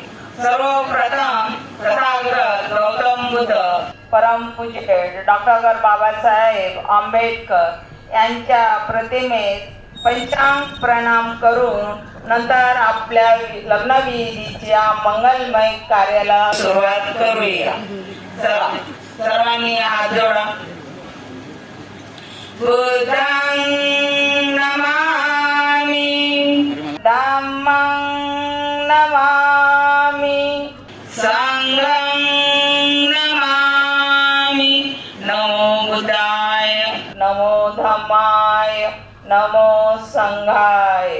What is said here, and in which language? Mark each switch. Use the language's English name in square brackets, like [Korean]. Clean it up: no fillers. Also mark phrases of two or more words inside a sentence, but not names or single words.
[Marathi] सर्वप्रथम तथागत गौतम बुद्ध परमपूज्य डॉक्टर बाबासाहेब आंबेडकर यांच्या प्रतिमेस पंचांग प्रणाम करून नंतर आपल्या लग्नविधीच्या मंगलमय कार्याला सुरुवात करूया. चला सर्वांनी हात जोडा. [Pali] बुद्धं नमामि धम्मं नमामि संघं नमामि. नमो बुद्धाय नमो धम्माय नमो संघाय.